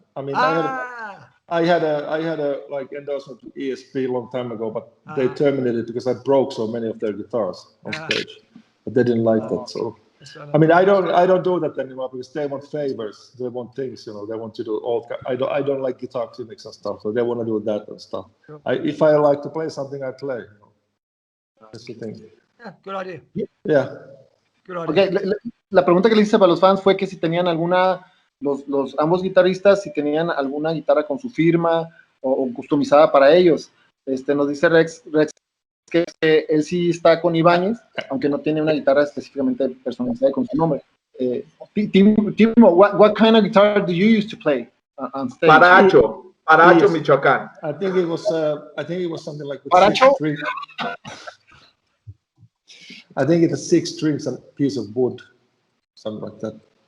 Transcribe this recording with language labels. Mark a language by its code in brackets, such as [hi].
[en] I mean, I had a like endorsement to ESP a long time ago, but they terminated it because I broke so many of their guitars on stage. But they didn't like that, so. I mean, I don't do that anymore because they want favors. They want things, They want to do all. I don't like guitar clinics and stuff, so they want to do that and stuff. If I like to play something, I play. That's the thing. Yeah, good idea. Yeah. Good idea. [es] Okay, la pregunta que le hice para los fans fue que si tenían alguna, ambos guitarristas, si tenían alguna guitarra con su firma o customizada para ellos. Nos dice Rex que él sí está con Ibáñez, aunque no tiene una guitarra específicamente personalizada con su nombre. [en] Timo, what kind of guitar do you use to play on stage? [es] Paracho, Michoacán. [en] I think it was something like [es] Paracho? [en] 6 strings. I think it's 6 strings and a piece of wood, something like that.